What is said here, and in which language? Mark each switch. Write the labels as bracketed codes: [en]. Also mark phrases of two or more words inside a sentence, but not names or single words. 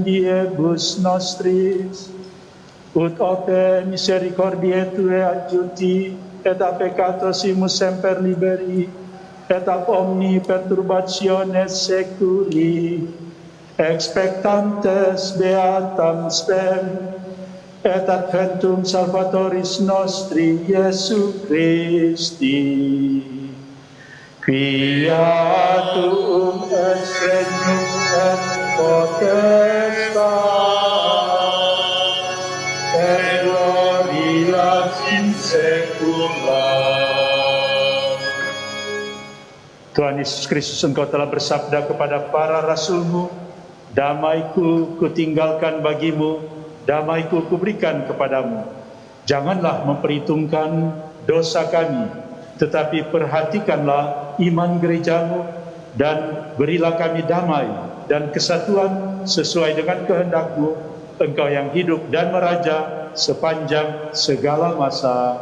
[la] diebus nostris, ut ope misericordiae Tue adjuti, et a peccatosimus semper liberi, et ab omni perturbatione seculi, expectantes beatam spem, et adventum Salvatoris nostri Iesu Christi, quia tuum est regnum et potestas, et gloria in saecula. [id] Tuhan Yesus Kristus, Engkau telah bersabda kepada para rasul-Mu, damai-Ku kutinggalkan bagimu, damai-Ku kuberikan kepadamu. Janganlah memperhitungkan dosa kami, tetapi perhatikanlah iman gereja-Mu, dan berilah kami damai dan kesatuan sesuai dengan kehendak-Mu, Engkau yang hidup dan meraja sepanjang segala masa.